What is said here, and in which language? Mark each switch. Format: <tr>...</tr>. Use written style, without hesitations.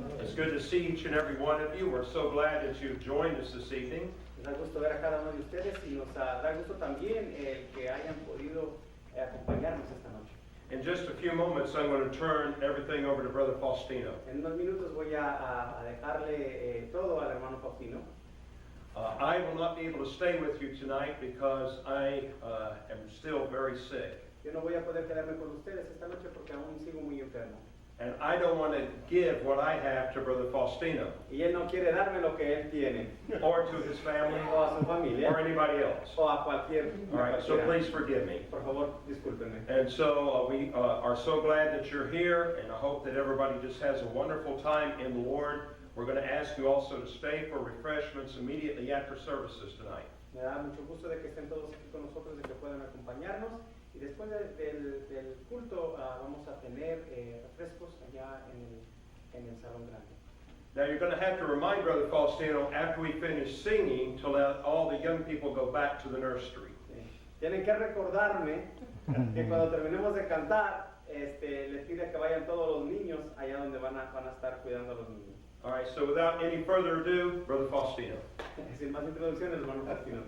<en>It's good to see each and every one of you. We're so glad that you've joined us this evening.</en> <es>Nos da gusto ver a cada uno de ustedes y nos da gusto también que hayan podido acompañarnos esta noche.</es> <en>In just a few moments, I'm going to turn everything over to Brother Faustino.</en> <es>En unos minutos voy a dejarle todo al hermano Faustino.</es> <en>I will not be able to stay with you tonight because I am still very sick.</en> <es>Yo no voy a poder quedarme con ustedes esta noche porque aún sigo muy enfermo.</es> <en>And I don't want to give what I have to Brother Faustino</en> <es>Y él no quiere darme lo que él tiene,</es> <en>or to his family</en> <es>o a su familia,</es> <en>or anybody else.</en> <es>o a cualquier.</es> <en>All right, so</en> <es>cualquiera.</es> <en>please forgive me.</en> <es>Por favor, discúlpenme.</es> <en>And so we are so glad that you're here, and I hope that everybody just has a wonderful time in the Lord. We're going to ask you also to stay for refreshments immediately after services tonight.</en> <es>Me da mucho gusto de que estén todos aquí con nosotros, de que puedan acompañarnos. Y después del culto vamos a tener refrescos allá en el salón grande.</es> <en>Now you're going to have to remind Brother Faustino after we finish singing to let all the young people go back to the nursery.</en> <es>Sí. Tienen que recordarme que cuando terminemos de cantar, les pide que vayan todos los niños allá donde van a estar cuidando a los niños.</es> <en>All right, so without any further ado, Brother Faustino.</en> <es>Sin más introducciones, hermano Faustino.</es>